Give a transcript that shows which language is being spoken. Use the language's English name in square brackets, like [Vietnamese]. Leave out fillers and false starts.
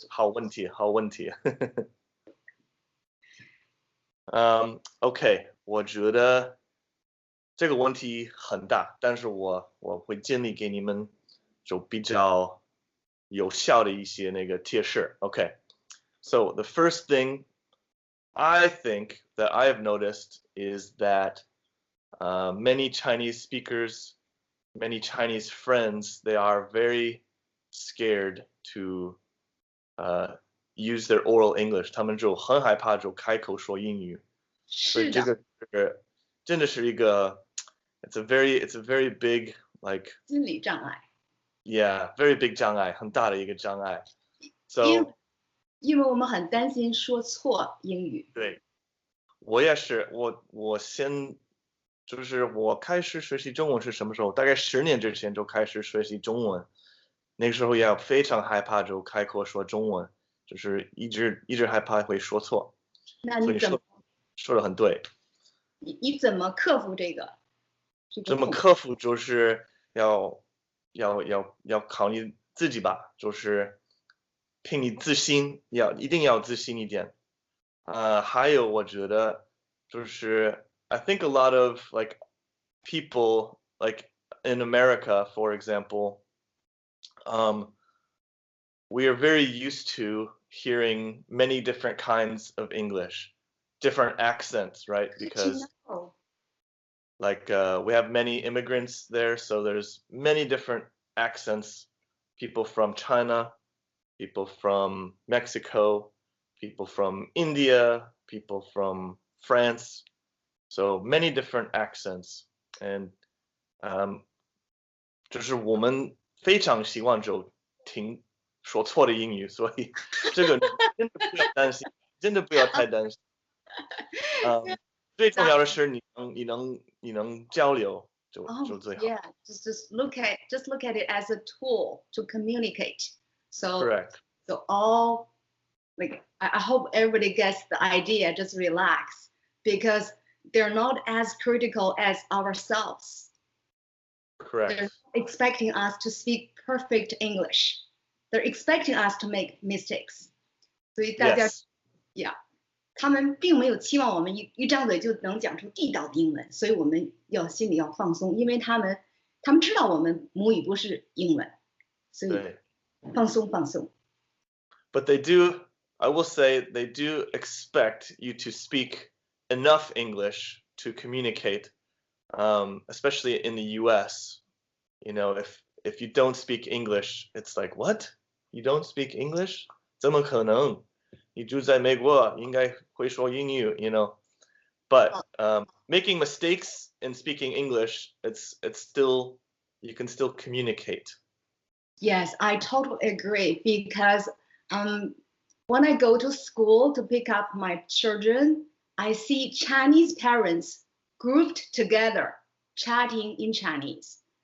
[Chinese] 是好问题，好问题。 OK， 我觉得这个问题很大，但是我会尽力给你们就比较有效的一些那个贴士。 [English] OK，so the first thing I think that I have noticed is that many Chinese speakers, many Chinese friends, they are very scared to use their oral English. [Chinese] 他们就很害怕就开口说英语。所以这个真的是一个 [English] it's a very big like [Chinese] 心理障碍。 [English] Yeah, very big [Chinese] 障碍，很大的一个障碍。 [English] So [Chinese] 因为我们很担心说错英语。对，我也是，我就是我开始学习中文是什么时候？大概10年之前就开始学习中文，那个时候也非常害怕就开口说中文，就是一直害怕会说错。那你怎么说的很对。你怎么克服这个？怎么克服就是要靠你自己吧，就是凭你自信，一定要自信一点。还有我觉得就是 [English] I think a lot of like people like in America, for example, we are very used to hearing many different kinds of English, different accents, right? Because like we have many immigrants there, so there's many different accents. People from China, people from Mexico, people from India, people from France. So many different accents, and [Chinese] 就是我们非常希望就听说错的英语，所以这个真的不要担心，真的不要太担心。最重要的是你能交流就最好。 [English] Yeah, just look at it as a tool to communicate. So Correct. So all like I hope everybody gets the idea. Just relax because they're not as critical as ourselves. Correct. They're expecting us to speak perfect English. They're expecting us to make mistakes. [Chinese] 所以大家 [English] Yes. Yeah. [Chinese] 他们并没有期望我们一张嘴就能讲出地道的英文，所以我们心里要放松，因为他们知道我们母语不是英文，所以放松。 [English] But I will say they do expect you to speak enough English to communicate, especially in the US. You know, if you don't speak English, it's like, what? You don't speak English? [Chinese] 怎么可能？你住在美国，应该会说英语 [English] you know. But making mistakes in speaking English, it's still, you can still communicate. Yes, I totally agree because when I go to school to pick up my children, I see Chinese parents grouped together chatting in Chinese.